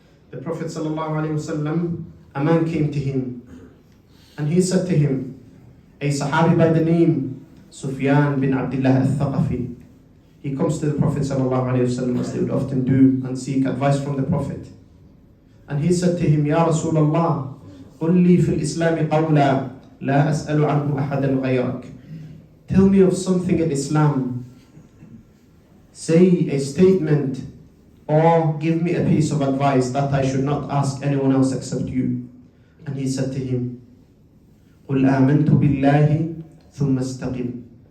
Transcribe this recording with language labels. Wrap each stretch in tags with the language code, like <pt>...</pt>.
<en>The Prophet ﷺ, a man came to him, and he said to him, a Sahabi by the name Sufyan bin Abdullah al-Thaqafi, he comes to the Prophet ﷺ, as they would often do, and seek advice from the Prophet. And he said to him,</en> <ar>Ya Rasulullah, قل لي في الإسلام قولا لا أسأل عنه أحدا غيرك.</ar> <en>Tell me of something in Islam. Say a statement or give me a piece of advice that I should not ask anyone else except you. And he said to him,</en> <ar>قل آمنت بالله ثم استقم.</ar>